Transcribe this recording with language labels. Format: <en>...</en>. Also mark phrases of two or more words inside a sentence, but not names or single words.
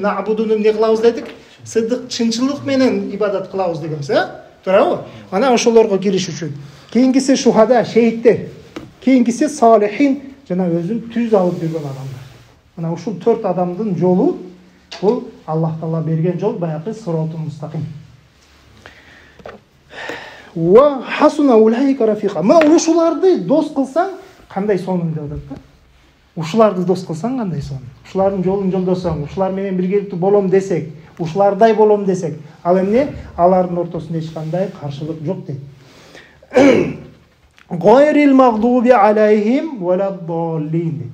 <ky>Набудуну эмне кылабыз дедик? Сиддик, чынчылык менен ибадат кылабыз дегенбиз, туурабы? Ана ошолорго кириш үчүн. Кийинкиси шухада, шейиттер. Кийинкиси салихин, жана өзүн түз алып жүргөн адамдар. Мына ушул 4 адамдын жолу бул Аллах Таала берген жол, баягы</ky> <ar>الصراط المستقيم. وحسن أولئك رفيقا.</ar> <ky>Мына ушуларды дос кылсаң, кандай сонун деп атат да? Ушуларды дос кылсаң кандай сонун? Ушулардын жолун жолдосоң, ушулар менен биргеликтүү болом десек, ушулардай болом десек, ал эмне? Алардын ортосунда эч кандай каршылык жок дейт.</ky> <ar>غير المغضوب عليهم ولا الضالين.</ar>